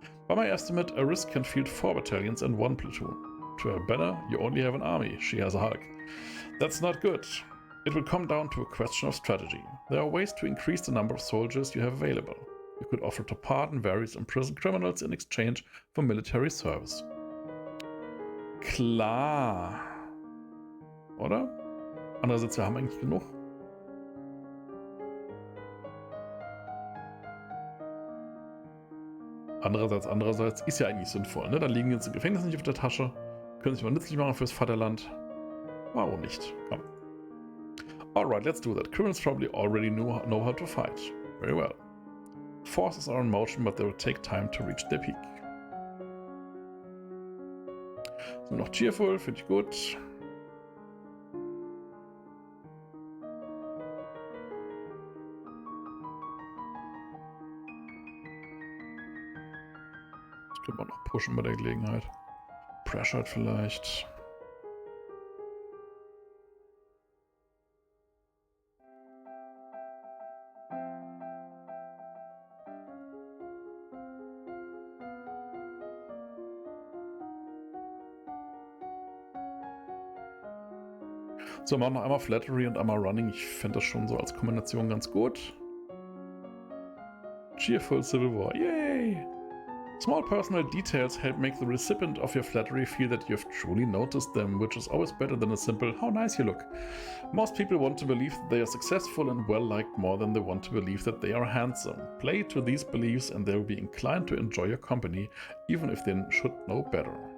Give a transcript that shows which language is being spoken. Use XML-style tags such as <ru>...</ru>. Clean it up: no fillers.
<en>By my estimate, Aris can field 4 battalions and 1 platoon. To her banner, you only have an army, she has a hulk. That's not good. It will come down to a question of strategy. There are ways to increase the number of soldiers you have available. You could offer to pardon various imprisoned criminals in exchange for military service.</en> <de>Klar. Oder? Andererseits, wir haben eigentlich genug. Andererseits ist ja eigentlich sinnvoll, ne? Dann liegen jetzt im Gefängnis nicht auf der Tasche. Können sich mal nützlich machen fürs Vaterland. Warum nicht? Komm.</de> <en>Alright, let's do that. Criminals probably already know how to fight. Very well. Forces are in motion, but they will take time to reach their peak.</en> <de>Sind noch cheerful, finde ich gut. Das können wir noch pushen bei der Gelegenheit. Pressured vielleicht. So, machen wir noch einmal Flattery und einmal Running. Ich fände das schon so als Kombination ganz gut.</de> <en>Cheerful Civil War. Yay! Small personal details help make the recipient of your flattery feel that you've truly noticed them, which is always better than a simple, how nice you look. Most people want to believe that they are successful and well-liked more than they want to believe that they are handsome. Play to these beliefs and they will be inclined to enjoy your company, even if they should know better.</en>